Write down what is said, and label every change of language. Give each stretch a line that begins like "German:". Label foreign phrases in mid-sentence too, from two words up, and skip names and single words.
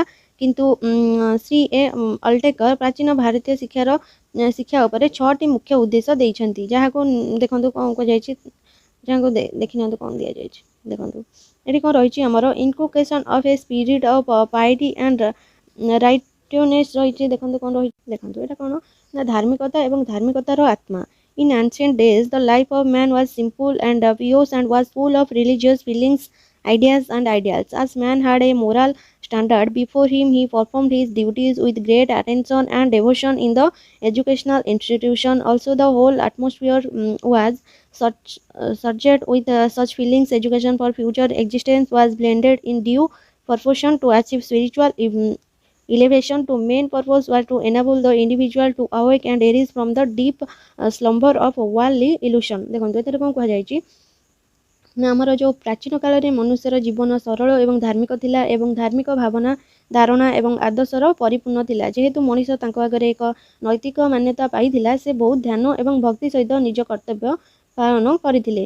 Odia: କିନ୍ତୁ ଶ୍ରୀ ଏ ଅଲ୍ଟେକର ପ୍ରାଚୀନ ଭାରତୀୟ ଶିକ୍ଷା ଉପରେ 6ଟି ମୁଖ୍ୟ ଉଦ୍ଦେଶ୍ୟ ଦେଇଛନ୍ତି, ଯାହାକୁ ଦେଖନ୍ତୁ କ'ଣ କୁହାଯାଇଛି, ଯାହାକୁ ଦେଖିନିଅନ୍ତୁ କ'ଣ ଦିଆଯାଇଛି। ଦେଖନ୍ତୁ ଏଠି କ'ଣ ରହିଛି ଆମର
English: inculcation of a spirit of piety and righteousness ରହିଛି।
Odia: ଦେଖନ୍ତୁ କ'ଣ ରହିଛି, ଦେଖନ୍ତୁ ଏଇଟା କ'ଣ ନା ଧାର୍ମିକତା ଏବଂ ଧାର୍ମିକତାର ଆତ୍ମା।
English: In ancient days, the life of man was simple and pious and was full of religious feelings, ideas and ideals. As man had a moral standard before him, he performed his duties with great attention and devotion in the educational institution. Also, the whole atmosphere was surged with such feelings. Education for future existence was blended in due proportion to achieve spiritual elevation. To main purpose was to enable the individual to awake and arise from the deep slumber of worldly illusion।
Odia: ଦେଖନ୍ତୁ ଏଥିରେ କ'ଣ କୁହାଯାଇଛି ନା ଆମର ଯେଉଁ ପ୍ରାଚୀନ କାଳରେ ମନୁଷ୍ୟର ଜୀବନ ସରଳ ଏବଂ ଧାର୍ମିକ ଥିଲା ଏବଂ ଧାର୍ମିକ ଭାବନା, ଧାରଣା ଏବଂ ଆଦର୍ଶର ପରିପୂର୍ଣ୍ଣ ଥିଲା। ଯେହେତୁ ମଣିଷ ତାଙ୍କ ଆଗରେ ଏକ ନୈତିକ ମାନ୍ୟତା ପାଇଥିଲା, ସେ ବହୁତ ଧ୍ୟାନ ଏବଂ ଭକ୍ତି ସହିତ ନିଜ କର୍ତ୍ତବ୍ୟ ପାଳନ କରିଥିଲେ।